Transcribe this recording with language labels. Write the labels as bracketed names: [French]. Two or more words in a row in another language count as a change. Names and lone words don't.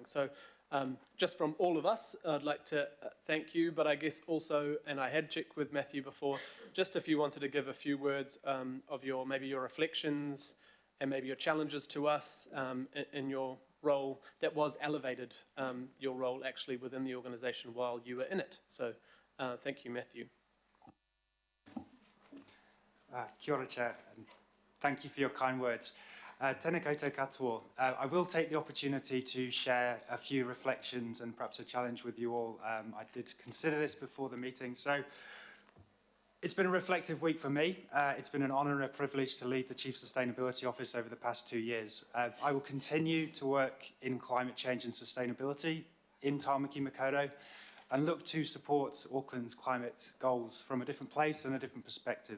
[English] So just from all of us, I'd like to thank you, but I guess also, and I had checked with Matthew before, just if you wanted to give a few words of maybe your reflections and maybe your challenges to us in your role that was elevated, your role actually within the organisation while you were in it. So thank you, Matthew. [Māori] Kia ora, [English] Chair, and thank you for your kind words. [Māori] Tēnā koutou katoa. [English] I will take the opportunity to share a few reflections and perhaps a challenge with you all. I did consider this before the meeting. So it's been a reflective week for me. It's been an honour and a privilege to lead the Chief Sustainability Office over the past 2 years. I will continue to work in climate change and sustainability in Tāmaki Makaurau and look to support Auckland's climate goals from a different place and a different perspective.